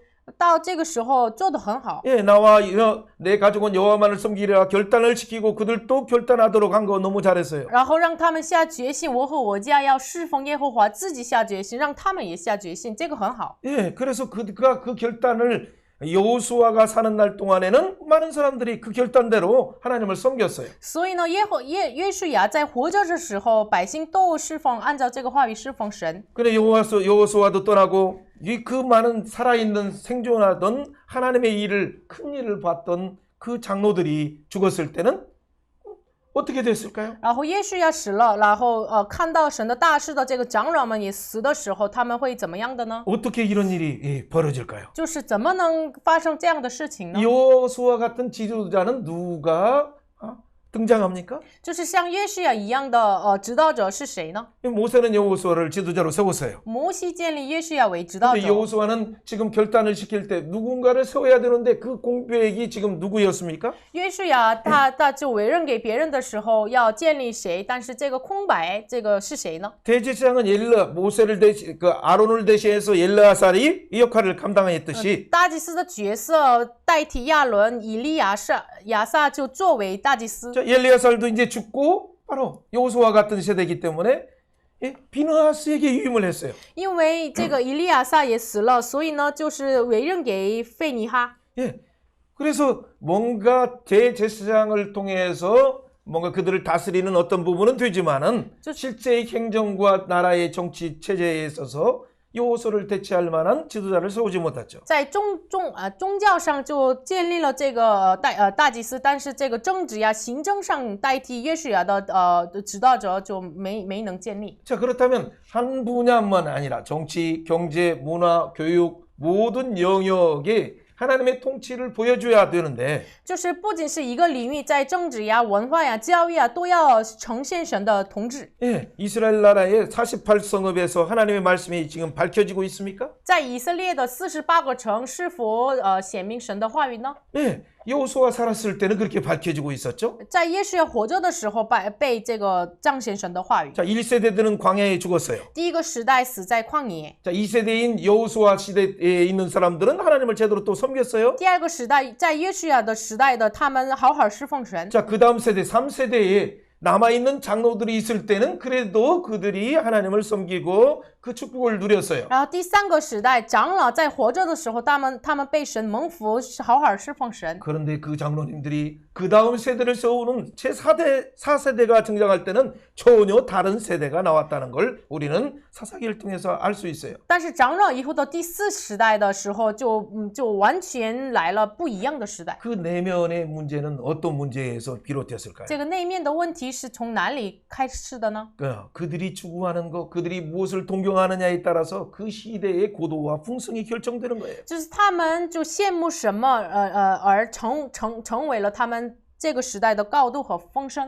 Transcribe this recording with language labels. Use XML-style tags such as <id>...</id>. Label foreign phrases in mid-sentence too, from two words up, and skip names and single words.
<zh>到这个时候做得很好。</zh> <ko>나와 내 가족은 여호와만을 섬기리라 결단을 시키고 그들도 결단하도록 한 거 너무 잘했어요.</ko> <zh>然后让他们下决心，我和我家要侍奉耶和华，自己下决心，让他们也下决心，这个很好。</zh> <ko>그래서 그가 그 결단을 여호수아가 사는 날 동안에는 많은 사람들이 그 결단대로 하나님을 섬겼어요.</ko> <zh>所以呢，约书亚在活着的时候，百姓都侍奉，按照这个话语侍奉神。</zh> <ko>근데 여호수아도 떠나고 그 많은 살아있는 생존하던 하나님의 큰 일을 봤던 그 장로들이 죽었을 때는 어떻게 됐을까요?</ko> <zh>然后约书亚死了，然后看到神的大事的这个长老们也死的时候，他们会怎么样的呢？</zh> <ko>어떻게 이런 일이 벌어질까요?</ko> <zh>就是怎么能发生这样的事情呢？</zh> <ko>여호수아 같은 지도자는 누가 등장합니까?</ko> <zh>就是像约书亚一样的指导者是谁呢？</zh> <ko>모세는 여호수아를 지도자로 세웠어요.</ko> <zh>摩西建立约书亚为指导 근데 者，</zh> <ko>여호수아는 지금 결단을 시킬 때 누군가를 세워야 되는데 그 공백이 지금 누구였습니까?</ko> <zh>约书亚他就委任给别人的时候要建立谁，但是这个空白这个是谁呢？</zh> <ko>대제사장은 모세를 아론을 대신해서 엘르아살이 이 역할을 감당했듯이</ko> <zh>大祭司的角色代替亚伦，以利亚撒就作为大祭司。</zh> <ko>자, 엘르아살도 이제 죽고 바로 여호수아 같은 세대이기 때문에 비느하스에게 위임을 했어요.</ko> <zh>因为这个以利亚撒也死了，所以呢，就是委任给费尼哈。</zh> <ko>예. 그래서 뭔가 대제사장을 통해서 뭔가 그들을 다스리는 어떤 부분은 되지만은 실제의 행정과 나라의 정치 체제에 있어서 여호수아를 대체할 만한 지도자를 세우지 못했죠.</ko> <zh>在宗教上就建立了这个大祭司，但是这个政治呀、行政上代替约书亚的指导者就没能建立。</zh> <ko>자, 그렇다면 한 분야만 아니라 정치, 경제, 문화, 교육 모든 영역에 하나님의 통치를 보여줘야 되는데</ko> <zh>就是不仅是一个领域，在政治呀、文化呀、教育啊，都要呈现神的统治。</zh> <ko>예, 이스라엘 나라의 48성읍에서 하나님의 말씀이 지금 밝혀지고 있습니까?</ko> <zh>在以色列的48个城，是否显明神的话语呢？</zh> <ko>예, 여호수아 살았을 때는 그렇게 밝혀지고 있었죠.</ko> <zh>在耶稣活着的时候，被这个彰显神的话语。</zh> <ko>자, 1세대들은 광야에 죽었어요.</ko> <zh>第一个时代死在旷野，</zh> <ko>자, 2세대인 여호수아 시대에 있는 사람들은 하나님을 제대로 또 섬겼어요.</ko> <zh>第二个时代在约书亚的时代的他们好好侍奉神。</zh> <ko>자, 그 다음 세대 3세대에 남아있는 장로들이 있을 때는 그래도 그들이 하나님을 섬기고 그 축복을 누렸어요.</ko> <zh>然后第三个时代长老在活着的时候，他们被神蒙福，好好侍奉神。</zh> <ko>그런데 그 장로님들이 그 다음 세대를 세우는 제4대, 4세대가 등장할 때는 전혀 다른 세대가 나왔다는 걸 우리는 사사기를 통해서 알 수 있어요.</ko> <zh>但是长老以后的第四时代的时候就完全来了不一样的时代。</zh> <ko>그 내면의 문제는 어떤 문제에서 비롯됐을까요?</ko> <zh>这个内面的问题是从哪里开始的呢？</zh> <ko>그들이 추구하는 것, 그들이 무엇을 동경하느냐에 따라서 그 시대의 고도와 풍성이 결정되는 거예요.</ko> <zh>就是他们就羡慕什么而成为了他们这个时代的高度和丰盛。</zh>